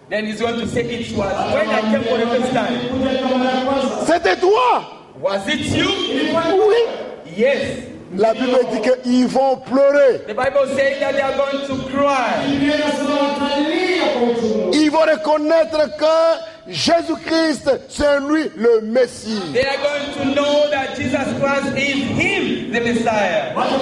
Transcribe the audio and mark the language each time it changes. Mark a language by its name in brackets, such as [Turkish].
[English] Then he's going to say it was when I came for the first time. [French] C'était toi? [English] Was it you? [French] Oui. [English] Yes. [French] La Bible dit qu'ils vont pleurer. [English] The Bible says that they are going to cry. [French] Ils vont reconnaître Jésus-Christ, c'est lui le Messie. [English] They are going to know that Jesus Christ is him, the Messiah.